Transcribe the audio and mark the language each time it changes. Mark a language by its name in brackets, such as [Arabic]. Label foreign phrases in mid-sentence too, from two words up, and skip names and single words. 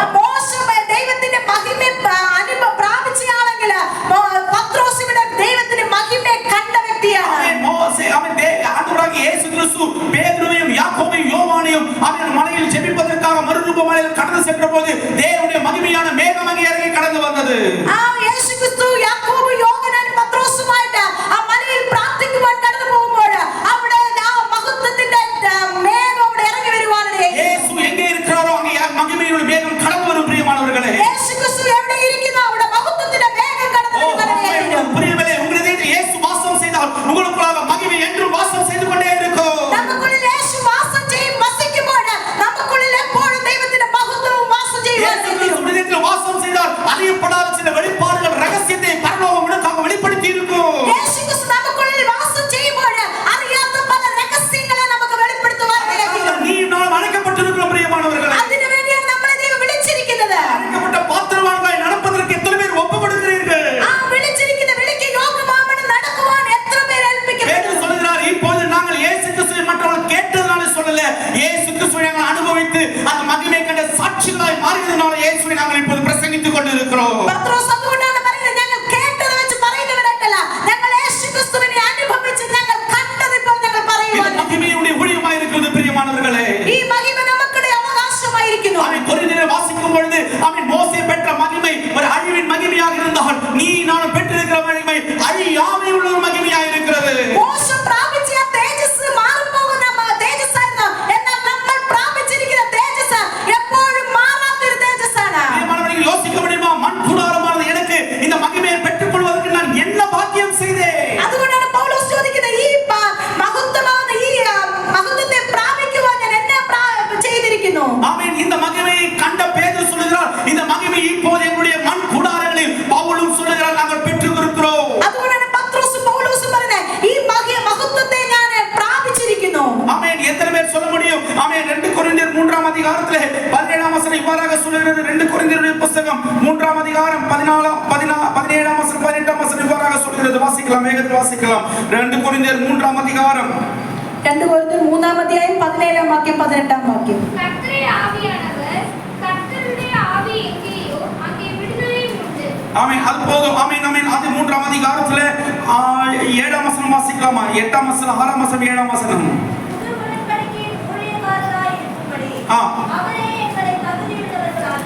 [Malayalam] മോശ ദൈവത്തിന്റെ മഹിമ പ്രാപിച്ചയാളെങ്കിൽ പത്രോസ് ഇവിടെ ദൈവത്തിന്റെ മഹിമയെ കണ്ട വ്യക്തിയാണ്. [Tamil] அவன் மோசே ஆண்டவராகிய இயேசு கிறிஸ்து பேதுருவையும் யாக்கோபையும் யோவானையும் அவன் மலையில் ஜெபிப்பதற்காக மறுரூப மலையில் கடந்து சென்றபோது தேவனுடைய மகிமையான மேகம் அங்கே இறங்கி கடந்து வந்தது. [Malayalam] യേശു ക്രിസ്തു യാക്കോബ് യോഹന്നാൻ പത്രോസുമായിട്ട് ആ മലയിൽ പ്രാർത്ഥിക്കുവാൻ കടന്നു പോകുമ്പോൾ അവിടെ ആ മഹത്വത്തിന്റെ മേഘം അവിടെ ഇറങ്ങി വരുവാണ്. [Tamil] இயேசு எங்கே இருக்கிறாரோ அங்கே மகிமையுடைய மேகம் கடந்து வரும். பிரியமானவர்களே, [Malayalam] യേശു ക്രിസ്തു എവിടെ ഇരിക്കുന്നോ അവിടെ മഹത്വത്തിന്റെ മേഘം കടന്നു വരുവാണ്. [Tamil] பிரியங்களே, உங்களுடைய இயேசு வாசம் செய்தால் உங்களுக்குள்ளாக மகிமை என்றும் வாசம் செய்து கொண்டே இருக்கும். [Malayalam] നമുക്കുള്ളിൽ യേശു വാസം ചെയ്യും, വസിക്കുമ്പോൾ നമുക്കുള്ളിൽ എപ്പോഴും ദൈവത്തിന്റെ മഹത്വവും വാസം ചെയ്യുവാൻ [Tamil] வாசம் செய்தால் அறியப்படாத சில வெளிப்பாடுகள் ரகசியத்தை பரலோகம் உனக்காக வெளிப்படுத்தி இருக்கும். [Malayalam] യേശു ക്രിസ്തു നമുക്കുള്ളിൽ വാസം ചെയ്യുമ്പോൾ അറിയാത്ത പല രഹസ്യങ്ങളെ നമുക്ക് വെളിപ്പെടുത്തുവാൻ കഴിയും. [Tamil] நீ நான் அழைக்கப்பட்டிருக்கிறோம். பிரியமானவர்களே, [Malayalam] അതിനുവേണ്ടിയാണ് നമ്മളെ ദൈവം വിളിച്ചിരിക്കുന്നത്. [Tamil] அழைக்கப்பட்ட பாத்திரவான்களாய் நடப்பதற்கு எத்தனை பேர் ஒப்பு கொடுக்கிறீர்கள்? [Malayalam] ആ വിളിച്ചിരിക്കുന്ന വിളിക്ക് യോഗ്യമാവണം നടക്കുവാൻ എത്ര പേർ ഏൽപ്പിക്കപ്പെടും? [Tamil] பேதுரு சொல்கிறார், இப்போது நாங்கள் இயேசு கிறிஸ்துவை மற்றவர்கள் கேட்டதனால சொல்லல, இயேசு கிறிஸ்துவை நாங்கள் அனுபவித்து அந்த மகிமை கண்ட சாட்சிகளாய் மாறியதனால இயேசுவை நாங்கள் இப்போது பிரசங்கித்துக் கொண்டிருக்கிறோம். [Malayalam] പത്രോസ് അതുകൊണ്ടാണ് പറയുന്നത്, ഞങ്ങൾ കേട്ടത് വെച്ച് പറയുന്നവരല്ല, ഞങ്ങൾ യേശു ക്രിസ്തുവിനെ അനുഭവിച്ച് ഞങ്ങൾ കണ്ടത് ഇപ്പോൾ ഞങ്ങൾ [Tamil] இது [Malayalam] പറയുവാണ്. [Tamil] மகிமையுடைய ஊழியமாய் இருக்கிறது. பிரியமானவர்களே, [Malayalam] ഈ മഹിമ നമുക്കുടെ അവകാശമായിരിക്കുന്നു. [Tamil] அவன் கொரிந்தியரை வாசிக்கும் பொழுது அவன் மோசே பெற்ற மகிமை ஒரு அழிவின் மகிமையாக இருந்தால், நீ நான் பெற்றிருக்கிற மகிமை அழியாமை உள்ள ஒரு மகிமையாக இருக்கிறது. [Malayalam] മോശ പ്രാപിച്ച ആ തേജസ് മാറിപ്പോകുന്ന തേജസ്സായിരുന്നു. എന്നാൽ നമ്മൾ പ്രാപിച്ചിരിക്കുന്ന തേജസ് എപ്പോഴും മാറാത്തൊരു തേജസ്സാണ്. [Tamil] பிரியமானவர்களே, யோசிக்க முடியுமா? மண் கூடாரமானது எனக்கு இந்த மகிமையை பெற்றுக் கொள்வதற்கு நான் என்ன பாக்கியம் செய்தேன்? [Malayalam] അതുകൊണ്ടാണ് പൗലോസ് ചോദിക്കുന്നത്, ഈ മഹത്വമാകുന്ന ഈ മഹത്വത്തെ പ്രാപിക്കുവാൻ ഞാൻ എന്നെ ചെയ്തിരിക്കുന്നു. [Tamil] ஆமென். இந்த மகிமையை கண்ட பேதுரு சொல்கிறார், இந்த மகிமை இப்போது எங்களுடைய மண் கூடாரங்களில் பவுலும் சொல்கிறார், நாங்கள் பெற்றுக்கொள்கிறோம். [Malayalam] അതുകൊണ്ടാണ് പത്രോസും പൗലോസും പറയുന്നത്, ഈ മഹത്വത്തെ ഞാൻ പ്രാപിച്ചിരിക്കുന്നു. [Tamil] ஆமென். எத்தனை பேர் சொல்ல முடியும்? ஆமென். 2 கொரிந்தியர் 3ஆம் அதிகாரத்திலே 17ஆம் வசனம் இவ்வாறாக சொல்கிறது. 2 கொரிந்தியருடைய புத்தகம் 3ஆம் அதிகாரம் 17ஆம் வசனம் 18ஆம் வசனம் இவ்வாறாக சொல்கிறது. வாசிக்கலாம், வேகத்தில் வாசிக்கலாம். 2 கொரிந்தியர் 3ஆம் அதிகாரம் [Malayalam] 2 കൊരിന്ത്യർ 3-ാം അധ്യായം 17-ാം വാക്യം 18-ാം വാക്യം. [Tamil] கர்த்தருடைய ஆவியானவர், கர்த்தருடைய ஆவி எங்கேயோ அங்கே விடுதலையும் உண்டு. ஆமென். அது போதும். ஆமென். ஆமென். அது 3ஆம் அதிகாரத்திலே 7ஆம் வசனம் வாசிக்கலாமா? 8ஆம் வசனம், 6ஆம் வசனம், 7ஆம் வசனம். புது உடன்படிக்கையின் ஊழியக்காரராய் இருக்கும்படி அவரே எங்களை தகுதியுள்ளவர்களாக்கி,